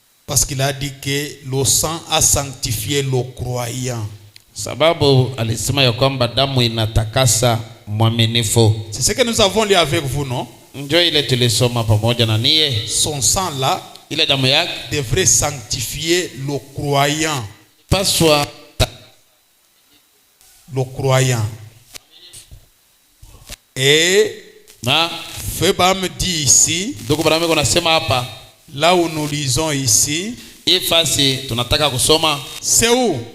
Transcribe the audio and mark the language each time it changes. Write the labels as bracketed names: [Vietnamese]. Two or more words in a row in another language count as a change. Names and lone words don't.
[French] Parce qu'il a dit que le sang a sanctifié le croyant. [Swahili] Sababu alisema ya kwamba damu inatakasa mwaminifu. [French] C'est ce que nous avons lu avec vous, non? [Swahili] Ndio ile tulisoma pamoja na niye. [French] Son sang là, [Swahili] ile damu yake [French] devrait sanctifier le croyant. [Swahili] Paswa [French] le croyant. Et Feba me dit ici, là où nous lisons ici, c'est où?